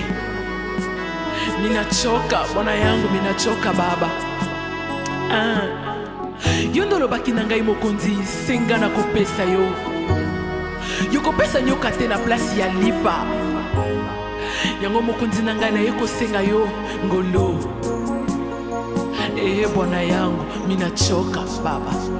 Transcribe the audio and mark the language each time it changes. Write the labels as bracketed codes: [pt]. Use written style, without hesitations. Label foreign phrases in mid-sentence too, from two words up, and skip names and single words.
[sw] Ninachoka Bwana yangu, ninachoka Baba. [ln] Yondo lobaki na ngai mokonzi senga na kopesa yo. yokopesa nyoka te na place ya lipa yango mokonzi na ngai naye kosenga yo ngolo [sw] bwana yangu minachoka baba